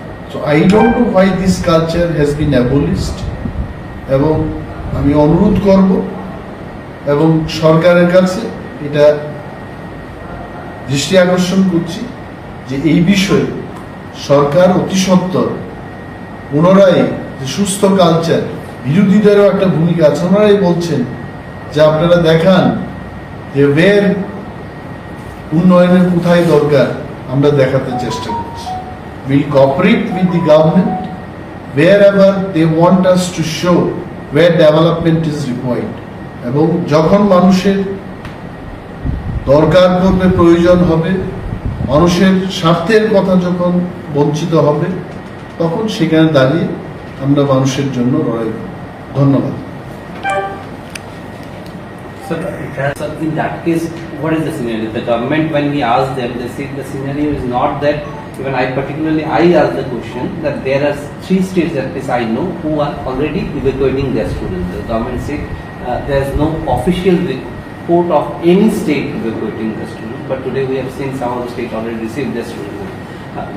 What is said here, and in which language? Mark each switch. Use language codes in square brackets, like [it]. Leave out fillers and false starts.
[en] so I don't know why this culture has been abolished, [bn] এবং আমি অনুরোধ করব এবং সরকারের কাছে এটা দৃষ্টি আকর্ষণ করছি যে এই বিষয়ে সরকার অতি সত্বর পুনরায় যে সুস্থ কালচার, বিরোধীদেরও একটা ভূমিকা আছে, ওনারাই বলছেন যে আপনারা দেখান যে বের উন্নয়নের কোথায় দরকার, আমরা দেখাতে চেষ্টা করছি। [en] We'll cooperate with the government wherever they want us to show where development is required. [bn] এবং যখন মানুষের দরকার পড়বে, প্রয়োজন হবে, মানুষের স্বার্থের কথা যখন বঞ্চিত হবে, তখন সেখানে দাঁড়িয়ে আমরা মানুষের জন্য লড়াই করব। ধন্যবাদ। [en] Sir, in that case, what is the scenario? The government, when we ask them, they say the scenario is not that. Even I asked the question that there are 3 states, at least I know, who are already evacuating their students. The government said there is no official report of any state evacuating the students, but today we have seen some of the states already received their students.